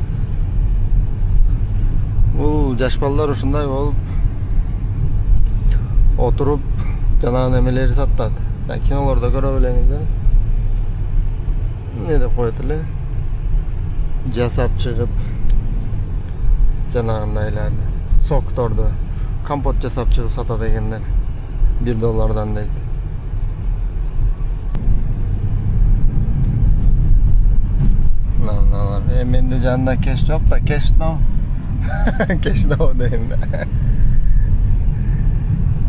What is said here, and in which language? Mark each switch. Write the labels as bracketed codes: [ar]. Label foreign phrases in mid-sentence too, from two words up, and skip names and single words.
[ky] Бул жаш балдар ушундай болуп отуруп жанагы немелери сатат. Кинолордо көрө билеңиздер. Не деп коет эле? Жасап чыгып жанагындайларды, сокторду компот жасап чыгып сатат дегендер. $1 дейт. Мыналар. Менде жанында кеш жок да, кеш но. Кеш но дейм да.